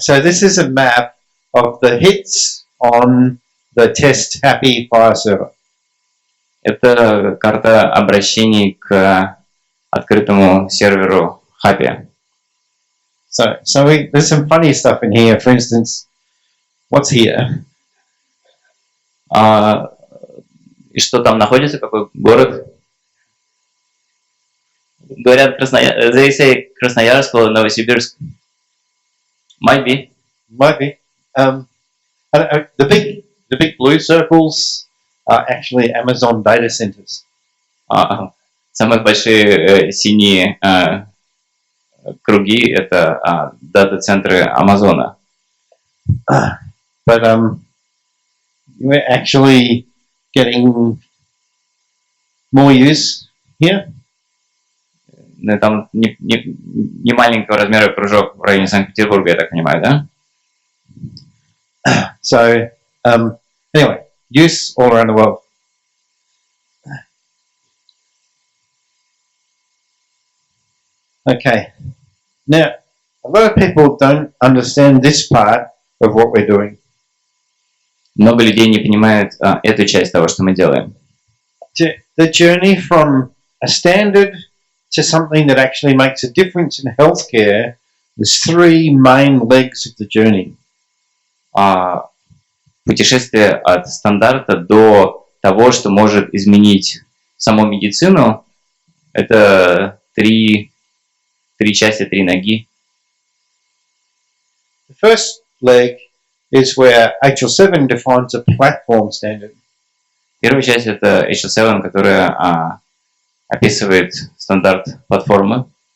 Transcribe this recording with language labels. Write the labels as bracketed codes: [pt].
[en] So this is a map of the hits on the test happy FHIR server. [ru] Это карта обращений к открытому серверу Happy. [en] So there's some funny stuff in here. For instance, what's here? [ru] И что там находится, какой город? Говорят, [en] they say [ru] Красноярск or Новосибирск. [en] Might be. Might be. The big blue circles are actually Amazon data centers. [ru] Самые большие синие круги — это дата-центры Амазона. [en] But we're actually getting more use here. [ru] Там не маленького размера кружок в районе Санкт-Петербурга, я так понимаю, да? [en] So, anyway, use all around the world. Okay. Now, a lot of people don't understand this part of what we're doing. [ru] Много людей не понимают эту часть того, что мы делаем. [en] The journey from a standard to something that actually makes a difference in healthcare, there's three main legs of the journey. [ru] Путешествие от стандарта до того, что может изменить саму медицину, это три части, три ноги. [en] The first leg is where HL7 defines a platform standard. [ru] Первая часть — это HL7, которая описывает стандарт платформы.